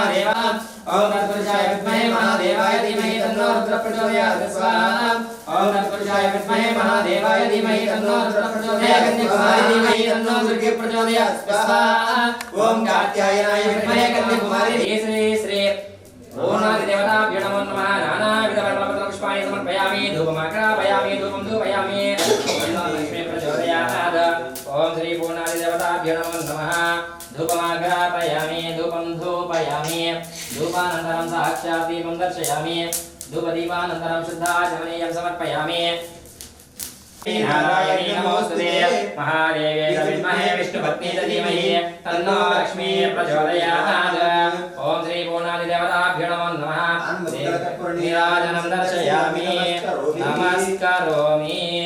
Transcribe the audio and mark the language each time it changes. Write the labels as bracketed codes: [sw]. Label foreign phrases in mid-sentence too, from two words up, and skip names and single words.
[sa] महादेवाय धीमहि तन्नो रुद्रः प्रचोदयात् स्वाहा ॐ तत्पुरुषाय विद्महे महादेवाय धीमहि तन्नो रुद्रः प्रचोदयात् कन्याकुमारि धीमहि तन्नो दुर्गे प्रचोदयात् स्वाहा ॐ कात्यायनाय विद्महे कन्याकुमारि श्री श्री ॐ नादि देवताभ्यो नमो नमः नानाविध परिमलपत्र पुष्पाणि समर्पयामि धूपमाग्रापयामि धूपं धूपयामि लक्ष्मी प्रचोदयात् ॐ श्री पूर्णादिदेवताभ्यो नमो नमः धूपमाग्रापयामि धूपं धूपयामि धूपानन्तरं साक्षात् दीपं दर्शयामि धूपदीपानन्तरं शुद्धाचमनीयं समर्पयामि नारायणी नमोस्तुते महादेवे विद्महे विष्णुपत्नी च धीमहि तन्नो लक्ष्मी प्रचोदयात् ॐ श्री पूर्णादिदेवताभ्यो नमो नमः नीराजनं दर्शयामि नमस्करोमि